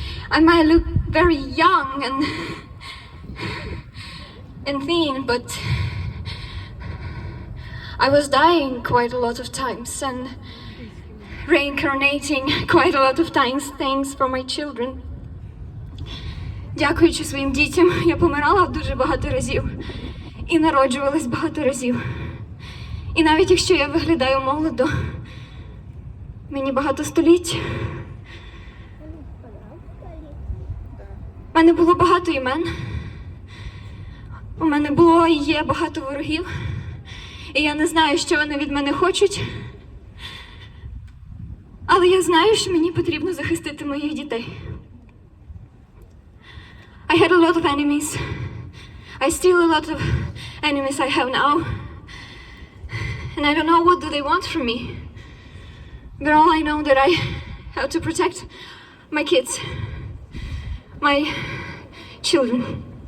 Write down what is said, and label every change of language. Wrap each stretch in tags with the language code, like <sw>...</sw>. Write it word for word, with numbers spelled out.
<en>I might look very young and and thin, but I was dying quite a lot of times and reincarnating quite a lot of times things for my children.</en> <uk>Дякуючи своїм дітям, я помирала дуже багато разів і народжувалась багато разів. І навіть якщо я виглядаю молодо, мені багато століть. У мене було багато імен, у мене було і є багато ворогів, і я не знаю, що вони від мене хочуть, але я знаю, що мені потрібно захистити моїх дітей.</uk> <en>I had a lot of enemies. I still a lot of enemies I have now. And I don't know what do they want from me. But all I know that I have to protect my kids, my children.</en>